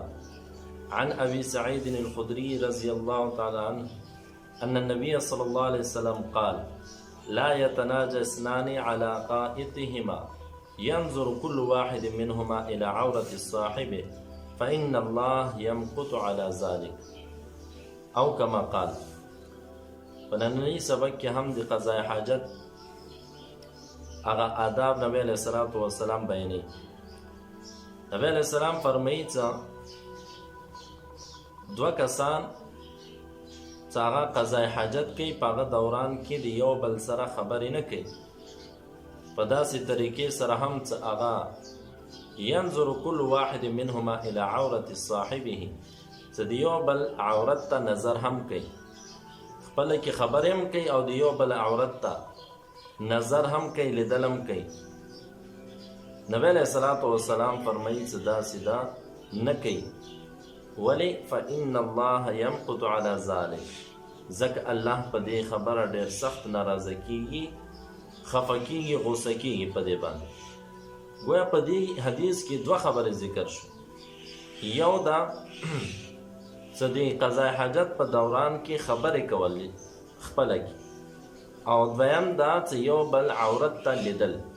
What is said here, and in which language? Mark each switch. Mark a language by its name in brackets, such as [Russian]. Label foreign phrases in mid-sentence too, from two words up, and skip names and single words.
[Arabic] عن أبي سعيد الخدري رضي الله تعالى عنه أن النبي صلى الله عليه وسلم قال: لا يتناجى اثنان على قائتهما ينظر كل واحد منهما إلى عورة الصاحب فإن الله يمقت على ذلك أو كما قال. [Pashto] فننني سبق کې هم د قضاء حاجت هغه آداب نبی [Arabic] علیہ الصلوۃ والسلام [Pashto] بیانوي. نبی [Arabic] علیہ السلام [Pashto] فرمایي چې دوه کسان چې هغه قضاء حاجت کوي په هغه دوران کې د یو بل سره خبرې نه کوي، په داسې طریقې سره هم چې هغه [Arabic] ينظر كل واحد منهما الى عورة صاحبه، [Pashto] چې د یو بل عورت ته نظر هم کوي، خپل کې خبرې هم کوي او د یو بل عورت ته نظر هم کوي، لیدل هم کوي. نبی [Arabic] علیہ الصلوۃ والسلام [Pashto] فرمایي چې داسې دا نه کوي. ولې؟ [Arabic] فإن الله يمقت على ذلك، [Pashto] ځکه الله په دې خبره ډېر سخت ناراضه کیږي، خفه کیږي، غوسه کیږي په دې باندې. گویا په دې حدیث کې دوه خبرې ذکر شو. یو دا چې د قضاء حاجت په دوران کې خبرې کول خپله کې، او دویم دا چې یو بل عورت ته لیدل.